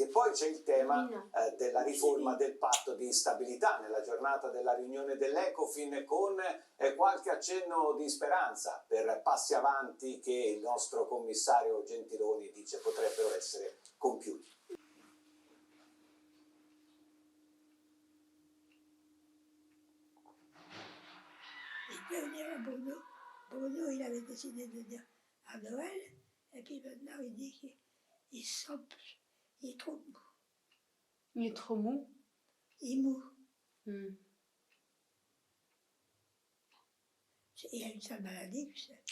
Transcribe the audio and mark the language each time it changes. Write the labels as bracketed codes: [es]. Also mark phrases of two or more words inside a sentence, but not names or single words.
[it] E poi c'è il tema della riforma del patto di stabilità nella giornata della riunione dell'Ecofin, con qualche accenno di speranza per passi avanti che il nostro commissario Gentiloni dice potrebbero essere compiuti. [fr] Il peut venir à Bruno. Bruno, il avait décidé de venir à Noël, et puis maintenant il dit qu'il est trop mou. Il est trop mou. Il est mou. Mm. Il a une sale maladie, tu sais.